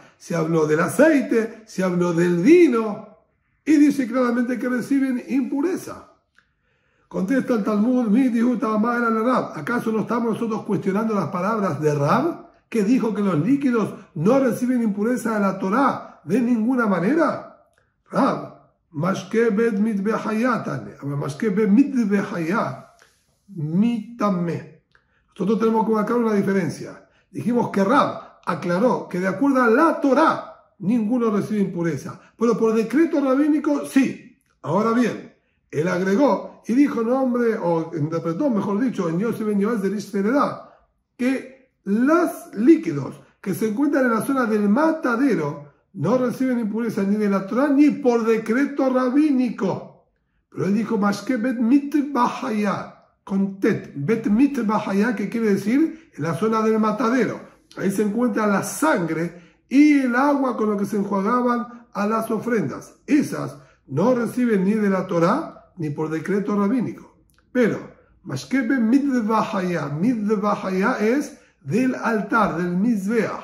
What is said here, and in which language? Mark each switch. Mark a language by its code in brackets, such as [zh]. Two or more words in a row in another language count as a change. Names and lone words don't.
[es] Se habló del aceite, se habló del vino, y dice claramente que reciben impureza. Contesta el Talmud, ¿acaso no estamos nosotros cuestionando las palabras de Rab, que dijo que los líquidos no reciben impureza de la Torá de ninguna manera? Rab, [arc] mashke bet mitbehayatane, mashke bet mitbehayat, mitame. [es] Nosotros tenemos que marcar una diferencia. Dijimos que Rab aclaró que de acuerdo a la Torá ninguno recibe impureza, pero por decreto rabínico sí. Ahora bien, él agregó y dijo, o interpretó, mejor dicho, en Yosef ben Yoaz de Rishveredá, que los líquidos que se encuentran en la zona del matadero no reciben impureza ni de la Torá ni por decreto rabínico. Pero él dijo, [arc] Mashke bet mitbahaya, [es] con tet, [arc] bet mitbahaya, [es] que quiere decir en la zona del matadero. Ahí se encuentra la sangre y el agua con lo que se enjuagaban a las ofrendas. Esas no reciben ni de la Torá ni por decreto rabínico. Pero, [arc] Mashkebe Midvahaya [es] es del altar, del Mizbeach.